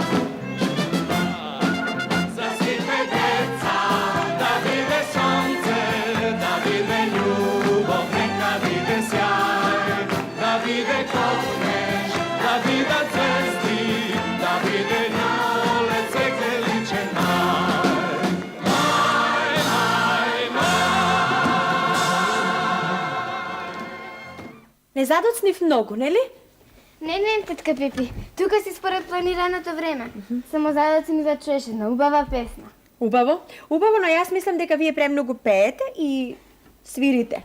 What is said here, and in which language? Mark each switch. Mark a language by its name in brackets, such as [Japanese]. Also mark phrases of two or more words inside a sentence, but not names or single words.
[Macedonian] За сите деца да виде сонце, да виде љубав, нека виде сјај, да виде кохнеш, да виде цвести, да виде пролет цветен личен мај. Мај, мај, Не задоцнив многу, нели? Не, тетка Пепи. Тука си според планираното време. Само заедно си ми зачуеш една убава песна. Убаво. Убаво, но јас мислам дека вие премногу пеете и свирите.